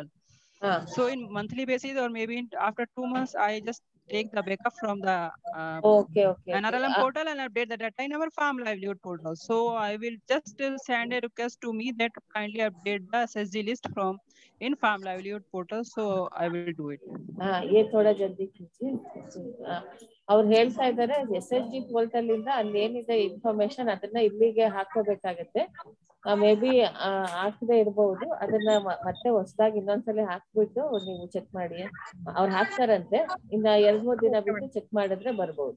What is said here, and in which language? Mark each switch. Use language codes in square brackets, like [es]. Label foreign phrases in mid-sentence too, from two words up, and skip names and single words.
[en] So in monthly basis or maybe after 2 months, I just take the backup from the NRLM portal and update the data in our farm livelihood portal. So I will just send a request to me that kindly update the SSG list from in farm livelihood portal. So I will do it. [hi] ये थोड़ा जल्दी कीजिए. [kn] ಅವ್ರು ಹೇಳ್ತಾ ಇದ್ದಾರೆ SSG ಪೋರ್ಟಲ್ ಇಂದ ಅಲ್ಲಿ ಏನಿದೆ ಇನ್ಫಾರ್ಮೇಶನ್ ಅದನ್ನ ಇಲ್ಲಿಗೆ ಹಾಕೋಬೇಕಾಗತ್ತೆ. [en] may be [kn] ಹಾಕದೆ ಇರಬಹುದು. ಅದನ್ನ ಮತ್ತೆ ಹೊಸದಾಗಿ ಇನ್ನೊಂದ್ಸಲಿ ಹಾಕ್ಬಿಟ್ಟು ನೀವು ಚೆಕ್ ಮಾಡಿ. ಅವ್ರು ಹಾಕ್ತಾರಂತೆ. ಇನ್ನ 2-3 ದಿನ ಬಿಟ್ಟು ಚೆಕ್ ಮಾಡಿದ್ರೆ ಬರ್ಬೋದು.